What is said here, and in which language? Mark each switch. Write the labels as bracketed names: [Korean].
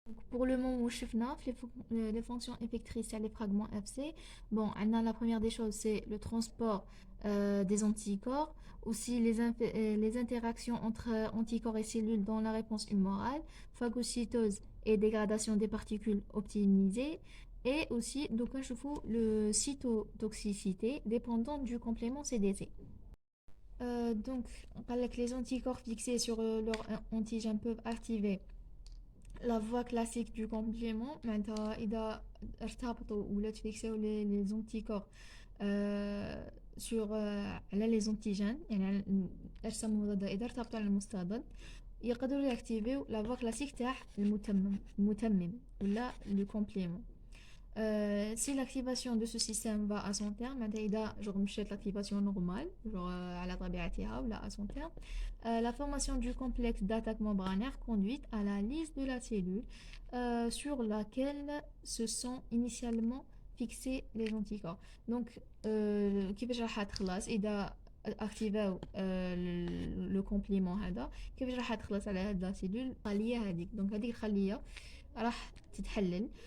[French] Pour le moment où je suis les fonctions effectrices à les fragments FC, bon, la première des choses c'est le transport des anticorps, aussi les interactions entre anticorps et cellules dans la réponse humorale, phagocytose et dégradation des particules optimisées, et aussi donc je trouve le cytotoxicité dépendant du complément CDC. Donc, avec les anticorps fixés sur leur antigène peuvent activer la voie classique du complément. [Arabic] معناتها إذا ارتبطوا ولا تفيكسيو [French] les anticorps sur [Arabic] على [French] les antigènes، [Arabic] يعني الأجسام المضادة إذا ارتبطوا على المستضد يقدروا يكتيفيو [French] la voie classique [Arabic] تاع المتمم ولا [French] le complément. Si l'activation de ce système va à son terme, [Arabic] إذا مشات [French] l'activation normale [Arabic] على طبيعتها ولا [French] à son terme, la formation du complexe d'attaque membranaire conduit à la lyse de la cellule sur laquelle se sont initialement fixés les anticorps. [Arabic] Donc كيفاش راح تخلص إذا activaو [French] le complément [Arabic] هذا، كيفاش راح تخلص على هاد لا سيلول الخلية هذيك. دونك هذيك الخلية راح تتحلل.